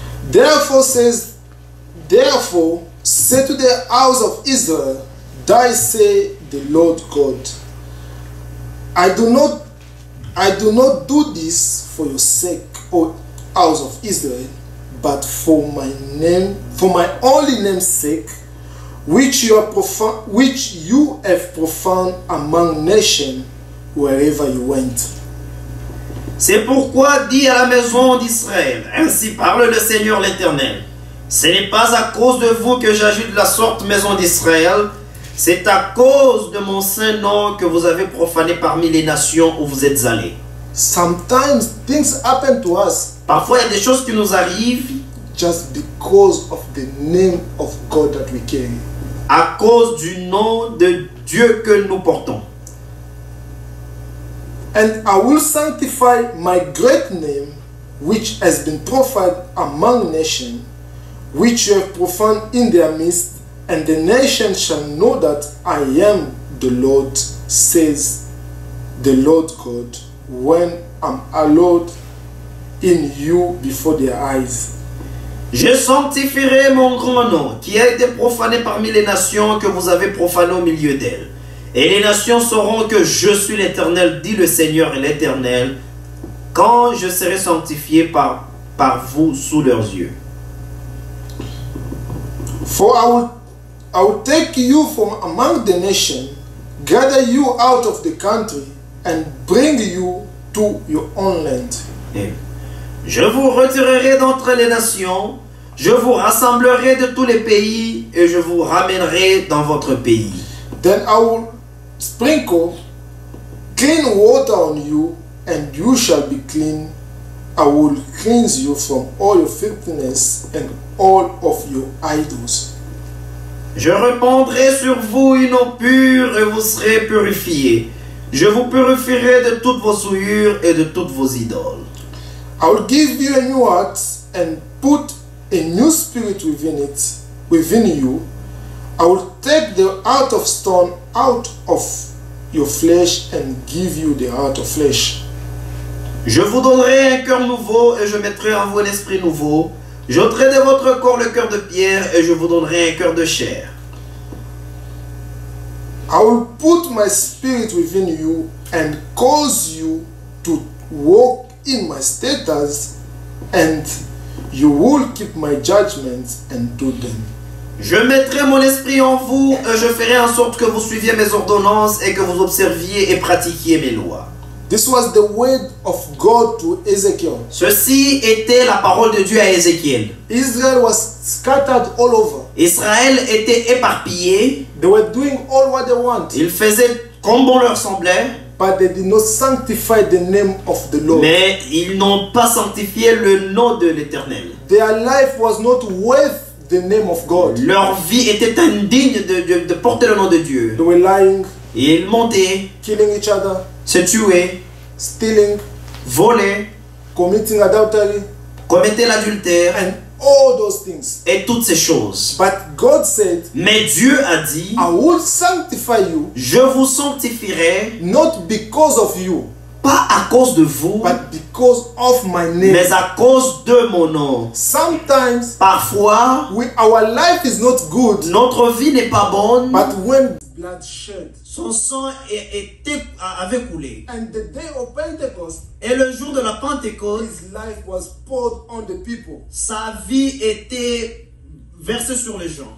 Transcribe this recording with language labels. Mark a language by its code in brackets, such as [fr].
[en] Therefore say to the house of Israel, thus say the Lord God, I do not do this for your sake, O house of Israel, but for my only name's sake, which you have profaned among nations wherever you went. [fr] C'est pourquoi dis à la maison d'Israël, ainsi parle le Seigneur l'Éternel. Ce n'est pas à cause de vous que j'agis de la sorte, maison d'Israël, c'est à cause de mon saint nom que vous avez profané parmi les nations où vous êtes allés. [en] Sometimes things happen to us [fr] Parfois il y a des choses qui nous arrivent [en] just because of the name of God that we carry. [fr] à cause du nom de Dieu que nous portons. [en] And I will sanctify my great name, which has been profaned among nations, which you have profaned in their midst, and the nations shall know that I am the Lord, says the Lord God, when I'm hallowed in you before their eyes. [fr] Je sanctifierai mon grand nom, qui a été profané parmi les nations que vous avez profané au milieu d'elles. Et les nations sauront que je suis l'Éternel, dit le Seigneur et l'Éternel, quand je serai sanctifié par vous sous leurs yeux. [en] For I will take you from among the nations, gather you out of the country, and bring you to your own land. [fr] Et je vous retirerai d'entre les nations, je vous rassemblerai de tous les pays, et je vous ramènerai dans votre pays. [en] Then I will sprinkle clean water on you, and you shall be clean. I will cleanse you from all your filthiness and all of your idols. [fr] Je répandrai sur vous une eau pure et vous serez purifiés. Je vous purifierai de toutes vos souillures et de toutes vos idoles. [en] I will give you a new heart and put a new spirit within you. I will take the heart of stone out of your flesh and give you the heart of flesh. [fr] Je vous donnerai un cœur nouveau et je mettrai en vous un esprit nouveau. J'ôterai de votre corps le cœur de pierre et je vous donnerai un cœur de chair. [en] I will put my spirit within you and cause you to walk in my statutes, and you will keep my judgments and do them. [fr] Je mettrai mon esprit en vous et je ferai en sorte que vous suiviez mes ordonnances et que vous observiez et pratiquiez mes lois. [en] This was the word of God to Ezekiel. [fr] Ceci était la parole de Dieu à Ézéchiel. [en] Israel was scattered all over. [fr] Israël était éparpillé. [en] They were doing all what they want, [fr] Ils faisaient comme bon leur semblait, [en] but they did not sanctify the name of the Lord. [fr] mais ils n'ont pas sanctifié le nom de l'Éternel. [en] Their life was not worth the name of God. [fr] Leur vie était indigne de porter le nom de Dieu. [en] They were lying, [fr] Et ils montaient, [en] killing each other, [fr] se tuaient, [en] stealing, [fr] volaient, [en] committing adultery, [fr] commettaient l'adultère [en] and all those things. [fr] et toutes ces choses. [en] But God said, [fr] Mais Dieu a dit, [en] I will sanctify you, [fr] je vous sanctifierai, [en] not because of you, [fr] pas à cause de vous, [en] but because of my name. [fr] mais à cause de mon nom. [en] Sometimes [fr] Parfois, [en] our life is not good, [fr] notre vie n'est pas bonne, [en] but when blood shed, [fr] son sang avait coulé. [en] and the day of Pentecost, [fr] Et le jour de la Pentecôte, [en] his life was poured on the people. [fr] sa vie était versée sur les gens.